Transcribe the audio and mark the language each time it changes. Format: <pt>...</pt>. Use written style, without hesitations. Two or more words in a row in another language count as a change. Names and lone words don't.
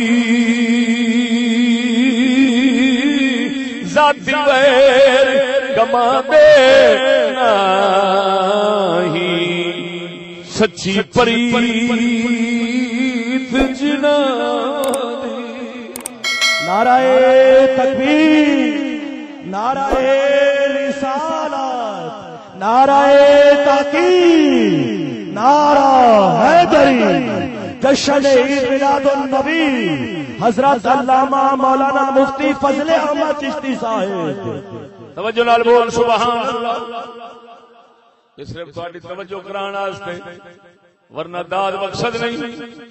<pa>ذاتی ویر گما دے نہیں، سچی پریت جنا دی.</pa> <ur>نعرہ تکبیر، نعرہ رسالت، نعرہ تحقیق، نعرہ حیدری. جشن عید میلاد النبی حضرت علامہ مولانا مفتی فضل احمد چشتی صاحب.</ur> <pa>توجہ نال بول</pa> <ar>سبحان اللہ.</ar> <ur>یہ صرف تہاڈی توجہ کرانے واسطے، ورنہ داد مقصد نہیں.</ur>